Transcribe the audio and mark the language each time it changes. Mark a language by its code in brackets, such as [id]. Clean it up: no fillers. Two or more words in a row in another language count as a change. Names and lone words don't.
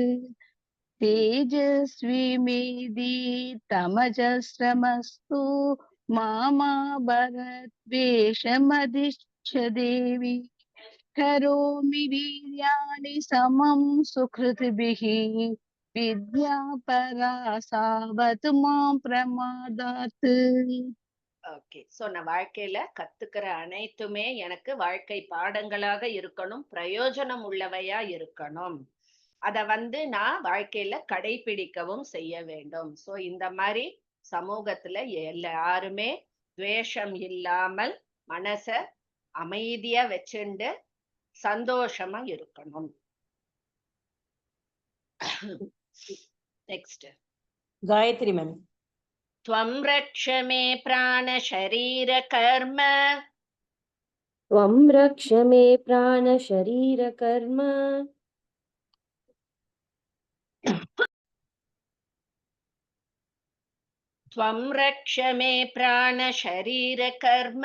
[sa] तेजस्वी मेधि तमजस्रमस्तु मामा भरद्वेषमदिश्य देवी करोमि वीर्याणि समं सुकृतिभिः विद्या परा सावतु मां प्रमादात्. [ta] ஓகே, சோ நான் வாழ்க்கையில கத்துக்கிற அனைத்துமே எனக்கு வாழ்க்கை பாடங்களாக இருக்கணும், பிரயோஜனம் உள்ளவையா இருக்கணும். அத நான் வாழ்க்கையில கடைபிடிக்கவும் செய்ய வேண்டும். சோ இந்த மாதிரி சமூகத்துல எல்லாருமே துவேஷம் இல்லாமல் மனச அமைதியா வச்சுண்டு சந்தோஷமா இருக்கணும். நெக்ஸ்ட் காயத்ரி மேம். [sa] त्वं रक्ष मे प्राण शरीर कर्म. त्वं रक्ष मे प्राण शरीर कर्म. त्वं रक्ष मे प्राण शरीर कर्म.